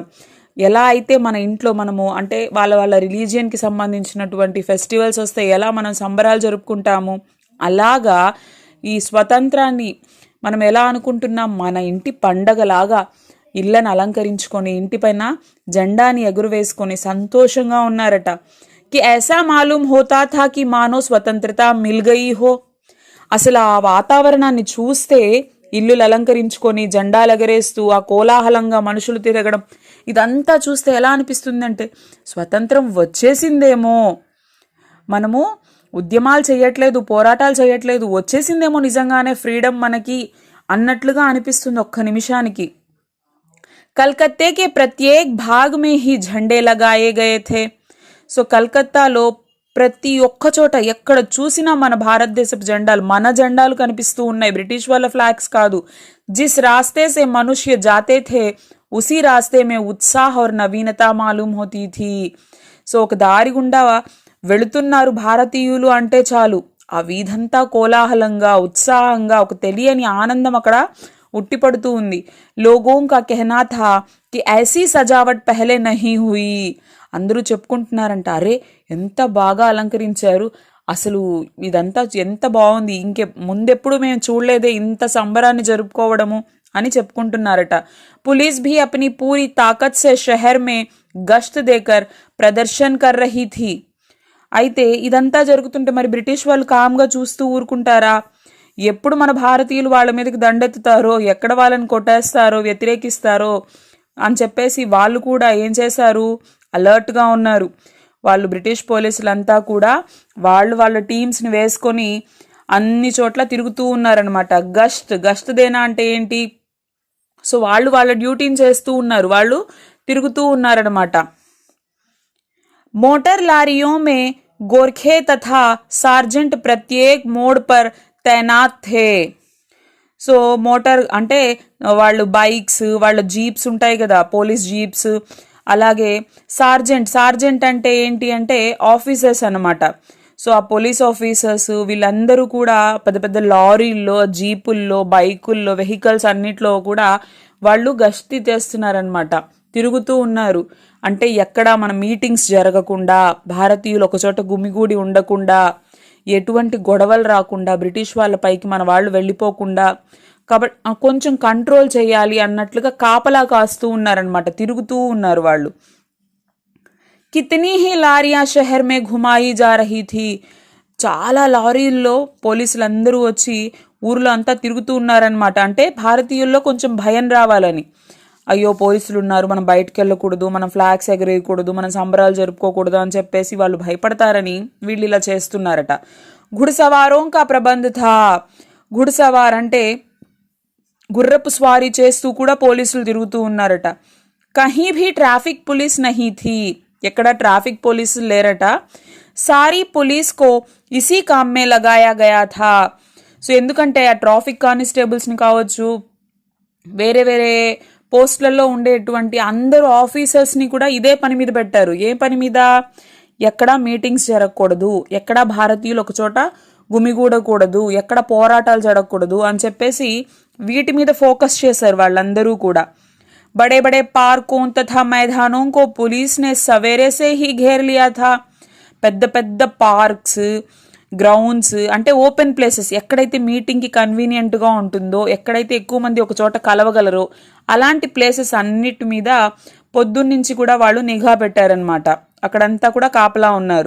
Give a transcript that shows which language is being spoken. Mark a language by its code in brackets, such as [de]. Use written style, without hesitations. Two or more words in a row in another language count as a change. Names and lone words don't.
[te] ఎలా అయితే మన ఇంట్లో మనము అంటే వాళ్ళ రిలీజియన్కి సంబంధించినటువంటి ఫెస్టివల్స్ వస్తే ఎలా మనం సంబరాలు జరుపుకుంటాము, అలాగా ఈ స్వతంత్రాన్ని మనం ఎలా అనుకుంటున్నాం, మన ఇంటి పండగలాగా ఇళ్ళను అలంకరించుకొని ఇంటిపైన జెండాని ఎగురవేసుకొని సంతోషంగా ఉన్నారట. [hi] कि ऐसा मालूम होता था कि मानो स्वतंत्रता मिल गई हो. [te] అసలు ఆ వాతావరణాన్ని చూస్తే ఇల్లులు అలంకరించుకొని జెండాలు ఎగరేస్తూ ఆ కోలాహలంగా మనుషులు తిరగడం ఇదంతా చూస్తే ఎలా అనిపిస్తుందంటే స్వతంత్రం వచ్చేసిందేమో, మనము ఉద్యమాలు చేయట్లేదు, పోరాటాలు చేయట్లేదు, వచ్చేసిందేమో నిజంగానే ఫ్రీడమ్ మనకి అన్నట్లుగా అనిపిస్తుంది ఒక్క నిమిషానికి. [hi] कलकत्ते के प्रत्येक भाग में ही झंडे लगाए गए थे. [te] సో కలకత్తాలో ప్రతి ఒక్క చోట ఎక్కడ చూసినా మన భారతదేశపు జెండాలు, మన జెండాలు కనిపిస్తూ ఉన్నాయి, బ్రిటిష్ వాళ్ళ ఫ్లాగ్స్ కాదు. [hi] जिस रास्ते से मनुष्य जाते थे उसी रास्ते में उत्साह और नवीनता मालूम होती थी. [te] సో ఒక దారి గుండా వెళుతున్నారు భారతీయులు అంటే చాలు ఆ వీధంతా కోలాహలంగా, ఉత్సాహంగా, ఒక తెలియని ఆనందం అక్కడ ఉట్టిపడుతూ ఉంది. [hi] लोगों का कहना था कि ऐसी सजावट पहले नहीं हुई. [te] అందరూ చెప్పుకుంటున్నారంట, అరే ఎంత బాగా అలంకరించారు, అసలు ఇదంతా ఎంత బాగుంది, ముందెప్పుడు మేము చూడలేదే ఇంత సంబరాన్ని జరుపుకోవడము అని చెప్పుకుంటున్నారట. [hi] पुलिस भी अपनी पूरी ताकत से शहर में गश्त देकर प्रदर्शन कर रही थी. [te] అయితే ఇదంతా జరుగుతుంటే మరి బ్రిటిష్ వాళ్ళు కామ్గా చూస్తూ ఊరుకుంటారా? ఎప్పుడు మన భారతీయులు వాళ్ళ మీదకి దండెత్తుతారో, ఎక్కడ వాళ్ళని కొట్టేస్తారో, వ్యతిరేకిస్తారో అని చెప్పేసి వాళ్ళు కూడా ఏం చేశారు, అలర్ట్గా ఉన్నారు. వాళ్ళు బ్రిటిష్ పోలీసులంతా కూడా వాళ్ళ టీమ్స్ని వేసుకొని అన్ని చోట్ల తిరుగుతూ ఉన్నారనమాట. [hi] गश्त देना [te] అంటే ఏంటి, సో వాళ్ళ డ్యూటీని చేస్తూ ఉన్నారు, వాళ్ళు తిరుగుతూ ఉన్నారనమాట. [hi] मोटर लारियों में गोरखे तथा सार्जेंट प्रत्येक मोड़ पर तैनात थे. [te] సో మోటార్ అంటే వాళ్ళు బైక్స్, వాళ్ళ జీప్స్ ఉంటాయి కదా, [en] police jeeps. [te] అలాగే సార్జెంట్ అంటే ఏంటి అంటే ఆఫీసర్స్ అనమాట. సో ఆ [en] police officers [te] వీళ్ళందరూ కూడా పెద్ద పెద్ద లారీల్లో, జీపుల్లో, బైకుల్లో, వెహికల్స్ అన్నిట్లో కూడా వాళ్ళు గస్తీ చేస్తున్నారనమాట, తిరుగుతూ ఉన్నారు. అంటే ఎక్కడ మన మీటింగ్స్ జరగకుండా, భారతీయులు ఒకచోట గుమిగూడి ఉండకుండా, ఎటువంటి గొడవలు రాకుండా, బ్రిటిష్ వాళ్ళ పైకి మన వాళ్ళు వెళ్ళిపోకుండా, కాబట్టి కొంచెం కంట్రోల్ చేయాలి అన్నట్లుగా కాపలా కాస్తూ ఉన్నారనమాట, తిరుగుతూ ఉన్నారు వాళ్ళు. [hi] कितनी ही लारियाँ शहर में घुमाई जा रही थी. [te] చాలా లారీల్లో పోలీసులందరూ వచ్చి ఊర్లో అంతా తిరుగుతూ ఉన్నారనమాట. అంటే భారతీయుల్లో కొంచెం భయం రావాలని, అయ్యో పోలీసులు ఉన్నారు, మనం బయటకు వెళ్ళకూడదు, మనం ఫ్లాగ్స్ ఎగరేయకూడదు, మనం సంబరాలు జరుపుకోకూడదు అని చెప్పేసి వాళ్ళు భయపడతారని వీళ్ళు ఇలా చేస్తున్నారట. [hi] घुड़सवारों का प्रबंध था. [te] గుడిసవార్ అంటే గుర్రపు స్వారీ చేస్తూ కూడా పోలీసులు తిరుగుతూ ఉన్నారట. [hi] कहीं भी ट्रैफिक पुलिस नहीं थी. [te] ఎక్కడ ట్రాఫిక్ పోలీసులు లేరట. [hi] सारी पुलिस को इसी काम में लगाया गया था. [te] సో ఎందుకంటే ఆ [en] traffic constables [te] కావచ్చు, వేరే వేరే పోస్టులలో ఉండేటువంటి అందరూ ఆఫీసర్స్ని కూడా ఇదే పని మీద పెట్టారు. ఏ పని మీద? ఎక్కడా మీటింగ్స్ జరగకూడదు, ఎక్కడా భారతీయులు ఒక చోట గుమిగూడకూడదు, ఎక్కడ పోరాటాలు జరగకూడదు అని చెప్పేసి వీటి మీద ఫోకస్ చేశారు వాళ్ళందరూ కూడా. [hi] बड़े बड़े पार्कों तथा मैदानों को पुलिस ने सवेरे से ही घेर लिया था. [te] పెద్ద పెద్ద పార్క్స్, గ్రౌండ్స్ అంటే [en] open places, [te] ఎక్కడైతే మీటింగ్కి కన్వీనియంట్గా ఉంటుందో, ఎక్కడైతే ఎక్కువ మంది ఒక చోట కలవగలరో అలాంటి ప్లేసెస్ అన్నిటి మీద పొద్దున్నుంచి కూడా వాళ్ళు నిఘా పెట్టారనమాట. అక్కడంతా కూడా కాపలా ఉన్నారు.